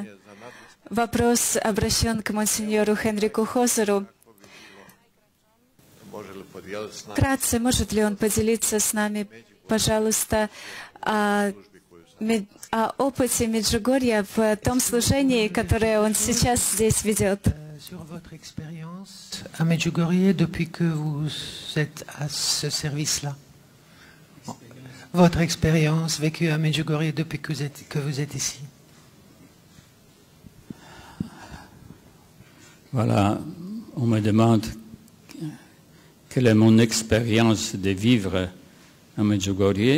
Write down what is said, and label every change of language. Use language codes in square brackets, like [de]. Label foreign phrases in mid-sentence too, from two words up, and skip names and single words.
[ru] Вопрос обращен к монсеньору Хенрику Хозеру. Вкратце, может ли он поделиться с нами, пожалуйста, о опыте Меджугорья в том служении, которое он сейчас здесь ведет? [fr] Sur votre expérience à Medjugorje depuis que vous êtes à ce service-là. Votre expérience vécue à Medjugorje depuis que vous êtes ici. Voilà, on me demande quelle est mon expérience de vivre à Medjugorje.